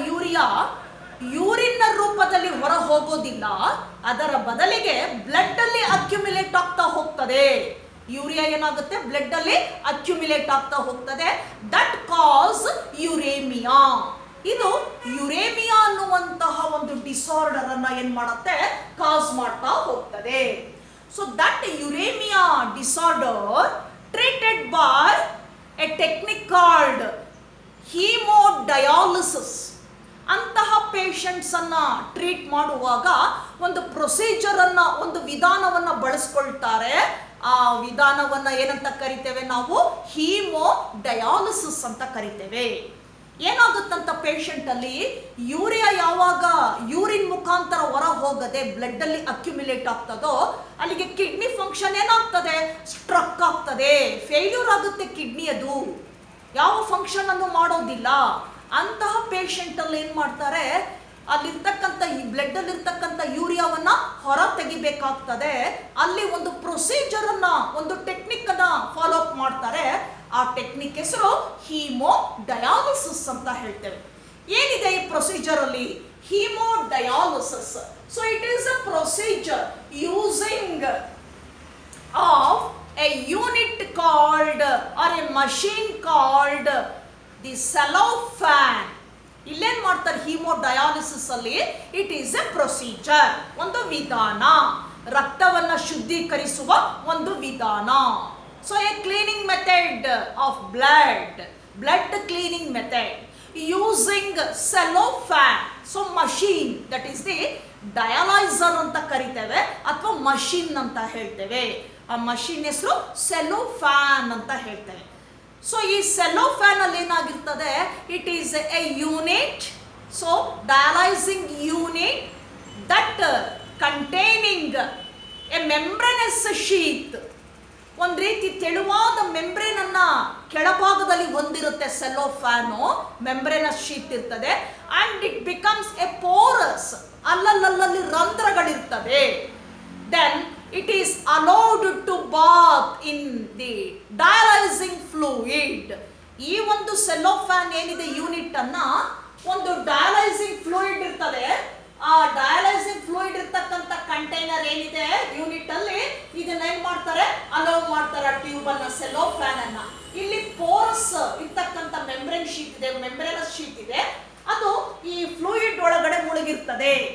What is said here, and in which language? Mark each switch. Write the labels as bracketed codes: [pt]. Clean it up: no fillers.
[kn] Urea urine ರೂಪದಲ್ಲಿ ಹೊರ ಹೋಗೋದಿಲ್ಲ, ಅದರ ಬದಲಿಗೆ ಬ್ಲಡ್ ಅಲ್ಲಿ ಅಕ್ಯುಮಿಲೇಟ್ ಆಗ್ತಾ ಹೋಗ್ತದೆ. ಯೂರಿಯಾ ಏನಾಗುತ್ತೆ? ಬ್ಲಡ್ ಅಲ್ಲಿ ಅಕ್ಯುಮಿಲೇಟ್ ಆಗ್ತಾ ಹೋಗ್ತದೆ. [en] That cause uraemia. [kn] ಇದು ಯುರೇಮಿಯಾ ಅನ್ನುವಂತಹ ಒಂದು ಡಿಸಾರ್ಡರ್ ಅನ್ನ ಏನ್ ಮಾಡುತ್ತೆ? ಕಾಸ್ ಮಾಡ್ತಾ ಹೋಗ್ತದೆ. [en] So that uraemia disorder treated by a technique called hemodialysis. [kn] ಅಂತಹ ಪೇಷಂಟ್ಸ್ ಅನ್ನ ಟ್ರೀಟ್ ಮಾಡುವಾಗ ಒಂದು ಪ್ರೊಸೀಜರ್ ಅನ್ನ, ಒಂದು ವಿಧಾನವನ್ನ ಬಳಸ್ಕೊಳ್ತಾರೆ. ಆ ವಿಧಾನವನ್ನ ಏನಂತ ಕರಿತೇವೆ ನಾವು? ಹೀಮೋಡಯಾಲಿಸಿಸ್ ಅಂತ ಕರಿತೇವೆ. ಏನಾಗುತ್ತಂತ ಪೇಷಂಟ್ ಅಲ್ಲಿ ಯೂರಿಯಾ ಯಾವಾಗ ಯೂರಿನ್ ಮುಖಾಂತರ ಹೊರ ಹೋಗದೆ ಬ್ಲಡ್ ಅಲ್ಲಿ ಅಕ್ಯುಮಿಲೇಟ್ ಆಗ್ತದೋ, ಅಲ್ಲಿಗೆ ಕಿಡ್ನಿ ಫಂಕ್ಷನ್ ಏನಾಗ್ತದೆ? ಸ್ಟ್ರಕ್ ವರ್ಕ್ ಆಗ್ತದೆ, ಫೇಲ್ಯೂರ್ ಆಗುತ್ತೆ ಕಿಡ್ನಿ, ಅದು ಯಾವ ಫಂಕ್ಷನ್ ಅನ್ನು ಮಾಡೋದಿಲ್ಲ. ಅಂತಹ ಪೇಷಂಟ್ ಅಲ್ಲಿ ಏನ್ ಮಾಡ್ತಾರೆ, ಅಲ್ಲಿರ್ತಕ್ಕಂಥ ಈ ಬ್ಲಡ್ ಅಲ್ಲಿರ್ತಕ್ಕಂಥ ಯೂರಿಯಾವನ್ನ ಹೊರ ತೆಗಿಬೇಕಾಗ್ತದೆ. ಅಲ್ಲಿ ಒಂದು ಪ್ರೊಸೀಜರ್ ಅನ್ನ, ಒಂದು ಟೆಕ್ನಿಕ್ ಅನ್ನ ಫಾಲೋ ಅಪ್ ಮಾಡ್ತಾರೆ. ಆ ಟೆಕ್ನಿಕ್ ಹೆಸರು ಹೀಮೋಡಯಾಲಿಸಿಸ್ ಅಂತ ಹೇಳ್ತೇವೆ. ಏನಿದೆ ಈ ಪ್ರೊಸೀಜರ್ ಅಲ್ಲಿ? Haemodialysis. [en] So it is a procedure using of a unit called or a machine called the cellophane. [kn] ಇಲ್ಲೇನ್ ಮಾಡ್ತಾರೆ ಹೀಮೋಡಯಾಲಿಸಿಸ್ ಅಲ್ಲಿ? [en] it is a procedure, [kn] ಒಂದು ವಿಧಾನ, ರಕ್ತವನ್ನ ಶುದ್ಧೀಕರಿಸುವ ಒಂದು ವಿಧಾನ. [en] So a cleaning method of blood cleaning method using cellophane. So machine, that is the dialyser [kn] ಅಂತ ಕರಿತೇವೆ ಅಥವಾ ಮಷೀನ್ ಅಂತ ಹೇಳ್ತೇವೆ. ಆ ಮಷೀನ್ ಹೆಸರು ಸೆಲೋಫ್ಯಾನ್ ಅಂತ ಹೇಳ್ತೇವೆ. ಸೊ ಈ ಸೆಲೋಫ್ಯಾನ್ ಅಲ್ಲಿ ಏನಾಗಿರ್ತದೆ, [en] It is a unit, so dialysing unit that containing a membranous sheath. [kn] ಒಂದು ರೀತಿ ತೆಳುವಾದ ಮೆಂಬ್ರೇನ್ ಅನ್ನ ಕೆಳಭಾಗದಲ್ಲಿ ಹೊಂದಿರುತ್ತೆ ಸೆಲೋಫ್ಯಾನು, ಮೆಂಬ್ರೇನಸ್ ಶೀತ್ ಇರ್ತದೆ. [en] and it becomes a porous, [kn] ಅಲ್ಲಲ್ಲಿ ರಂಧ್ರಗಳಿರ್ತವೆ. [en] Then it is allowed to bath in the dialyzing fluid. [kn] ಈ ಒಂದು ಸೆಲೋಫ್ಯಾನ್ ಏನಿದೆ ಯೂನಿಟ್ ಅನ್ನ, ಒಂದು ಡಯಾಲೈಸಿಂಗ್ ಫ್ಲೂಯಿಡ್ ಇರ್ತದೆ. ಆ ಡಯಾಲೈಸಿಂಗ್ ಫ್ಲೂಯಿಡ್ ಇರ್ತಕ್ಕಂಥ ಕಂಟೈನರ್ ಏನಿದೆ ಯೂನಿಟ್ ಅಲ್ಲಿ, ಇದನ್ನ ಏನ್ ಮಾಡ್ತಾರೆ, ಅಲೋ ಮಾಡ್ತಾರೆ ಟ್ಯೂಬ್ ಅನ್ನ, ಸೆಲೋಫ್ಯಾನ್ ಅನ್ನ. ಇಲ್ಲಿ ಪೋರಸ್ ಇರ್ತಕ್ಕಂಥ ಮೆಂಬ್ರೇನ್ ಶೀಟ್ ಇದೆ, ಮೆಂಬ್ರೇನಸ್ ಶೀಟ್ ಇದೆ, ಅದು ಈ ಫ್ಲೂಯಿಡ್ ಒಳಗಡೆ ಮುಳುಗಿರ್ತದೆ.